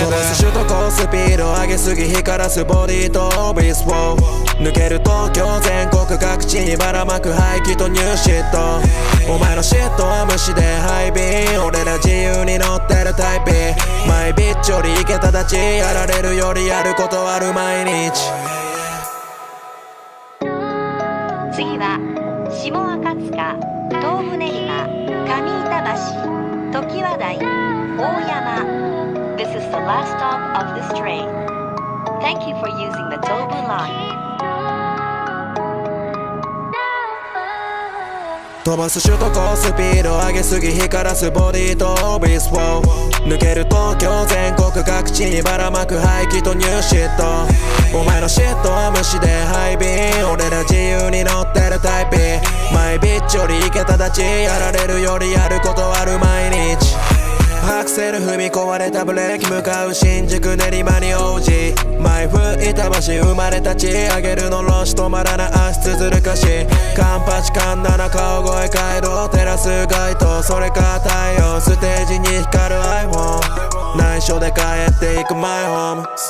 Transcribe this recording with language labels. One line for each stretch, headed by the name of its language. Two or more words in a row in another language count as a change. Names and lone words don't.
Japanese: 飛ばす首都高スピード上げすぎ光らすボディとビスを抜ける東京全国各地にばらまく排気とニューシットお前のシットは無視でハイビー俺ら自由に乗ってるタイプマイビッチよりイケた立ちやられるよりやることある毎日次は下赤塚、
English: 東武練馬、上板橋、常盤台、大山 This is the last stop of this train. Thank you for using the Tobu line.
Japanese: 飛ばす首都高スピード上げすぎ光らすボディとビスを抜ける東京全国各地にばらまく排気とニューシットお前のシットは無視でハイビー俺ら自由に乗ってるタイプマイビッチよりイケた立ちやられるよりやることある毎日アクセル踏み壊れたブレーキ向かう新宿練馬に王子マイフ板橋生まれたち上げるのロシ止まらない足つづる歌詞カンパチカンナナ顔声街道照らす街灯それか太陽ステージに光る iPhone 内緒で帰っていくマイホー